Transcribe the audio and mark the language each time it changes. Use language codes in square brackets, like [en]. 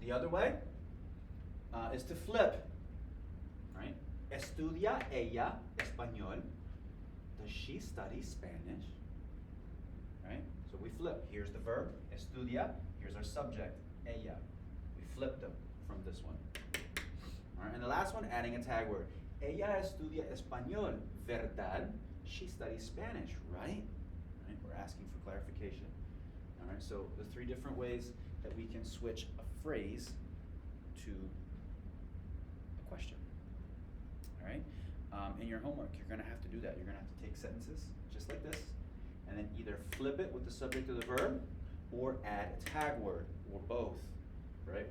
[en] The other way is to flip. Right? [es] Estudia ella español. [en] Does she study Spanish? Right? So we flip. Here's the verb, estudia. Here's our subject, ella. We flip them from this one. All right, and the last one, adding a tag word. [es] Ella estudia español, ¿verdad? [en] She studies Spanish, right? Right? We're asking for clarification. All right, so the three different ways that we can switch a phrase to a question. All right? In your homework, you're going to have to do that. You're going to have to take sentences just like this, and then either flip it with the subject of the verb, or add a tag word, or both, right?